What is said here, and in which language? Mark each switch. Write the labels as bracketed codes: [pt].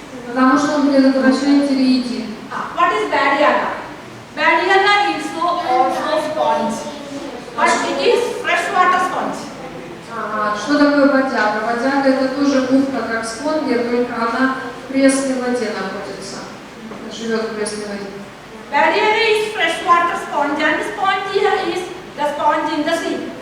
[ru] Потому что он предотвращает тиреоидит. [en] What is BONO? BONO is also sponge, but it is freshwater sponge. [ru] Что такое бодяга? Бодяга — это тоже губка, как спонгер, только она в пресной воде находится. Живет в пресной воде. [en] BONO is freshwater sponge, and sponge is the sponge in the sea.